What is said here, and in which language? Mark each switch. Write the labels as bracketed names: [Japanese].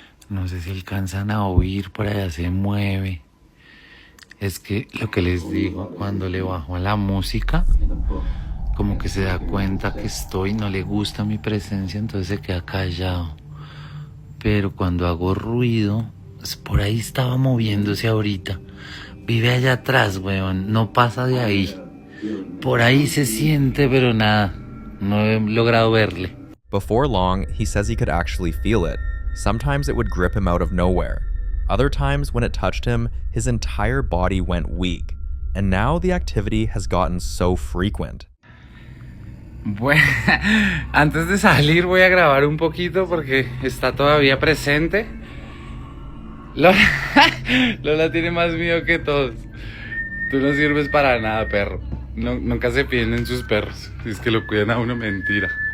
[Spanish] No sé si alcanzan a oír, por allá se mueve. Es que lo que les digo, cuando le bajo a la música, como que se da cuenta que estoy, no le gusta mi presencia, entonces se queda callado. Pero cuando hago ruido, por ahí estaba moviéndose ahorita. Vive allá atrás, weón, no pasa de ahí. Por ahí se siente, pero nada, no he logrado verle. [English] Before long, he says he could actually feel it. Sometimes it would grip him out of nowhere. Other times when it touched him, his entire body went weak. And now the activity has gotten so frequent. [Spanish] Bueno, antes de salir voy a grabar un poquito porque está todavía presente. Lola tiene más miedo que todos. Tú no sirves para nada, perro. Nunca se fíen en sus perros. Es que lo cuidan a uno, mentira.